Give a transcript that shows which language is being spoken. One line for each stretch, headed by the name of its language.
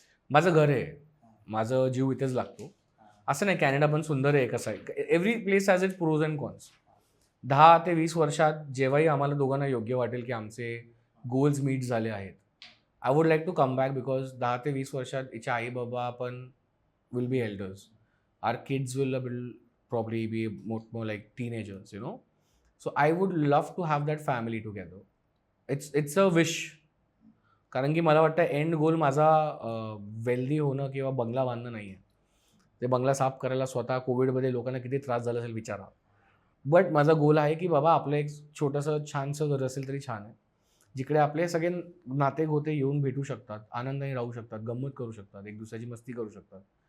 Marathi: माझं घर आहे, माझं जीव इथेच लागतो. असं नाही कॅनडा पण सुंदर आहे कसं आहे,
English: Every place has it pros and cons.
Marathi: 10 ते 20 वर्षात जेव्हाही आम्हाला दोघांना योग्य वाटेल की आमचे गोल्स मीट झाले आहेत,
English: I would like to come back.
Marathi: Because 10 ते 20 वर्षात हिचे आई बाबा पण
English: Will be elders. Are kids will probably be more like teenagers, you know. So I would love to have that family together. It's a wish.
Marathi: कारण की मला वाटतं end गोल माझा वेल्दी होणं किंवा बंगला बांधणं नाही आहे. ते बंगला साफ करायला स्वतः कोविडमध्ये लोकांना किती त्रास झाला असेल विचारा. बट माझा गोल आहे की बाबा आपलं एक छोटंसं छानसं घर असेल तरी छान आहे, जिकडे आपले सगळे नाते गोते येऊन भेटू शकतात, आनंदाने राहू शकतात, गंमत करू शकतात, एक दुसऱ्याची मस्ती करू शकतात.